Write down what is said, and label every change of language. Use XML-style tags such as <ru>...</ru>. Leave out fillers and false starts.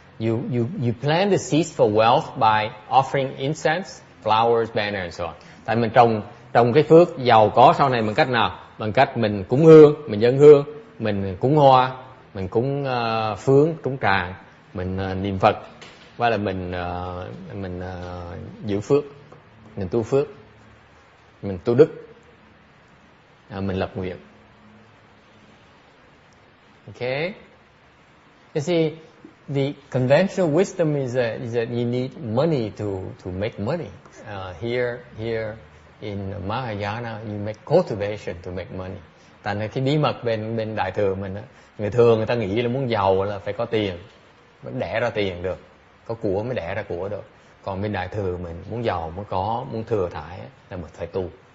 <en>You plant the seeds for wealth by offering incense, flowers, banner and so on.</en> <vi>Tại mình trồng cái phước giàu có sau này bằng cách nào? Bằng cách mình cúng hương, mình dâng hương, mình cúng hoa, mình cúng phướng, cúng tràng, mình niệm Phật, và là mình giữ phước, mình tu phước, mình tu đức, mình lập nguyện.</vi> <en>Okay? You see, the conventional wisdom is that you need money to make money. Here in Mahayana, you make cultivation to make money.</en> <vi>Thành ra cái bí mật bên đại thừa mình á, người ta nghĩ là muốn giàu là phải có tiền, mới đẻ ra tiền được, có của mới đẻ ra của được. Còn bên đại thừa mình muốn giàu muốn thừa thải là mình phải tu.</vi>